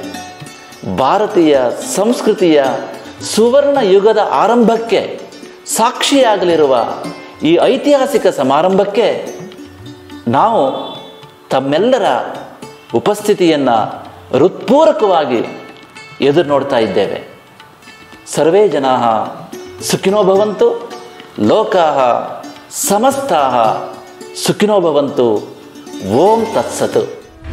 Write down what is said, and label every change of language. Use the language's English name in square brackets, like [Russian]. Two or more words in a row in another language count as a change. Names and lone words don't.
[Kannada] ಭಾರತೀಯ ಸಂಸ್ಕೃತಿಯ ಸುವರ್ಣ ಯುಗದ ಆರಂಭಕ್ಕೆ ಸಾಕ್ಷಿಯಾಗಲಿರುವ ಈ ಐತಿಹಾಸಿಕ ಸಮಾರಂಭಕ್ಕೆ ನಾವು ತಮ್ಮೆಲ್ಲರ ಉಪಸ್ಥಿತಿಯನ್ನು ಹೃತ್ಪೂರ್ವಕವಾಗಿ ಎದುರು ನೋಡ್ತಾ ಇದ್ದೇವೆ. [Sanskrit] ಸರ್ವೇ ಜನಾಃ ಸುಖಿನೋ ಭವಂತು, ಲೋಕಾಃ ಸಮಸ್ತಾಃ ಸುಖಿನೋ ಭವಂತು. ಓಂ ತತ್ಸತ್.